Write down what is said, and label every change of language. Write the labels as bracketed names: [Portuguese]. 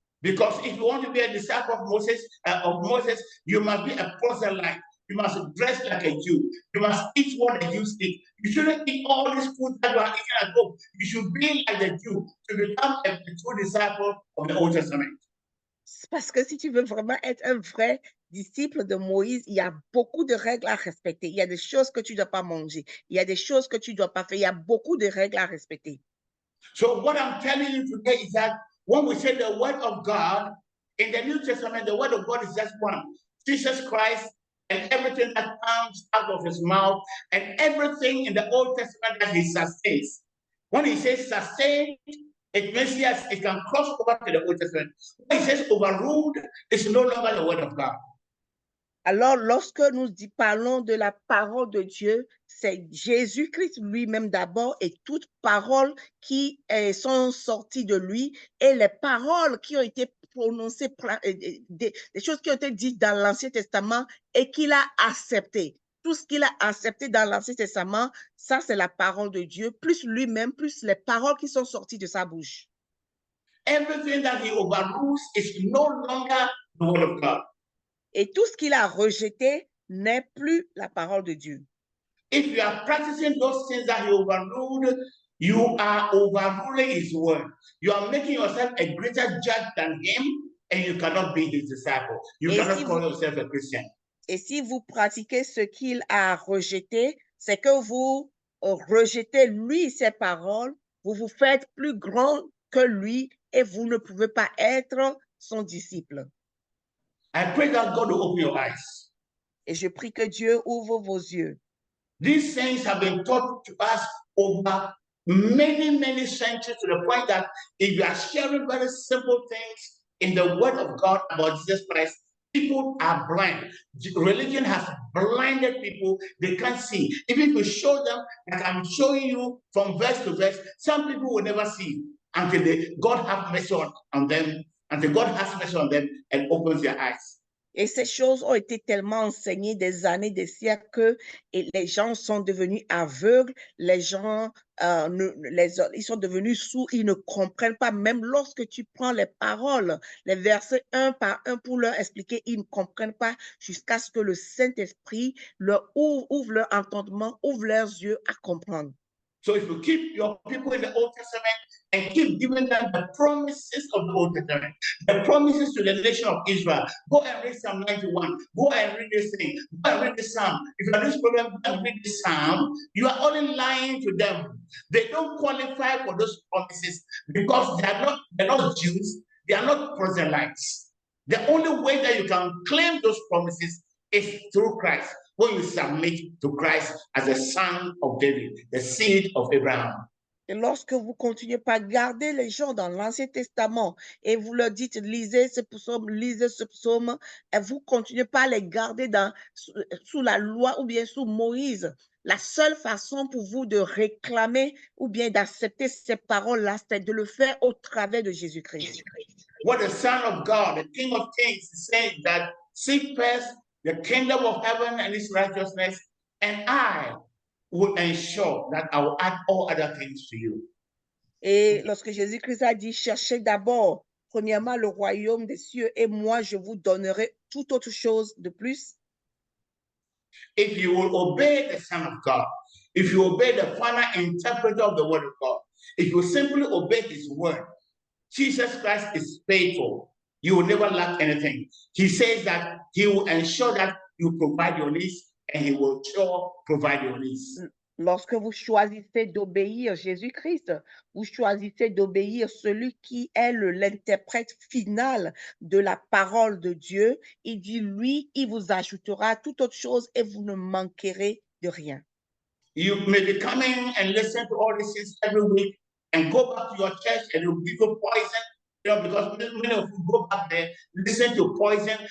[English] Because if you want to be a disciple of Moses, you must be a proselyte. You must dress like a Jew. You must eat what the Jews eat. You shouldn't eat all this food that you are eating at home. You should be like the Jew to become a true disciple of the Old Testament. [French] Parce que si tu veux vraiment être un vrai disciple de Moïse, il y a beaucoup de règles à respecter. Il y a des choses que tu ne dois pas manger. Il y a des choses que tu ne dois pas faire. Il y a beaucoup de règles à respecter. [English] So what I'm telling you today is that when we say the word of God, in the New Testament, the word of God is just one. Jesus Christ and everything that comes out of his mouth and everything in the Old Testament that he sustains. When he says sustain, it means yes, it can cross over to the Old Testament. When he says overruled, it's no longer the word of God. [French] Alors, lorsque nous parlons de la parole de Dieu, c'est Jésus-Christ lui-même d'abord et toutes paroles qui sont sorties de lui et les paroles qui ont été prononcées, des choses qui ont été dites dans l'Ancien Testament et qu'il a accepté. Tout ce qu'il a accepté dans l'Ancien Testament, ça c'est la parole de Dieu, plus lui-même, plus les paroles qui sont sorties de sa bouche. [English] Everything that he overrules is no longer the word of God. [French] Et tout ce qu'il a rejeté n'est plus la parole de Dieu. [English] If you are practicing those things that he overruled, you are overruling his word. You are making yourself a greater judge than him, and you cannot be his disciple. You cannot call yourself a Christian. [French] Et si vous pratiquez ce qu'il a rejeté, c'est que vous rejetez lui ses paroles, vous vous faites plus grand que lui et vous ne pouvez pas être son disciple. [English] I pray that God will open your eyes. [French] Et je prie que Dieu ouvre vos yeux. [English] These things have been taught to us over many centuries, to the point that if you are sharing very simple things in the word of God about Jesus Christ, people are blind. Religion has blinded people. They can't see. Even if you show them, like I'm showing you from verse to verse, some people will never see until God has mercy on them, until God has mercy on them and opens their eyes. [French] Et ces choses ont été tellement enseignées des années, des siècles que les gens sont devenus aveugles, les gens, ils sont devenus sourds, ils ne comprennent pas. Même lorsque tu prends les paroles, les versets un par un pour leur expliquer, ils ne comprennent pas jusqu'à ce que le Saint-Esprit leur ouvre leur entendement, ouvre leurs yeux à comprendre. [English] So if you keep your people in the Old Testament and keep giving them the promises of the Old Testament, the promises to the nation of Israel, go and read Psalm 91, go and read this thing, go and read this Psalm. If you have this problem, go and read this Psalm. You are only lying to them. They don't qualify for those promises because they're not Jews, they are not proselytes. The only way that you can claim those promises is through Christ. When you submit to Christ as a son of David, the seed of Abraham. [French] Et lorsque vous continuez par garder les gens dans l'Ancien Testament et vous leur dites, lisez ce psaume, et vous continuez pas à les garder sous la loi ou bien sous Moïse, la seule façon pour vous de réclamer ou bien d'accepter ces paroles-là, c'est de le faire au travers de Jésus-Christ. [English] What the Son of God, the King of Kings, is saying that seek first the kingdom of heaven and its righteousness, and I will ensure that I will add all other things to you. [French] Et lorsque Jésus-Christ a dit, cherchez d'abord, premièrement, le royaume des cieux, et moi, je vous donnerai toute autre chose de plus. [English] If you will obey the Son of God, if you obey the final interpreter of the word of God, if you simply obey his word, Jesus Christ is faithful. You will never lack anything. He says that he will ensure that you provide your needs, and he will sure provide your needs. [French] Lorsque vous choisissez d'obéir Jésus-Christ, vous choisissez d'obéir celui qui est l'interprète final de la parole de Dieu. Il dit, lui, il vous ajoutera toute autre chose et vous ne manquerez de rien. [English] You may be coming and listen to all these things every week and go back to your church and it will give you poison. You know, because many of you go back there, listen to poison.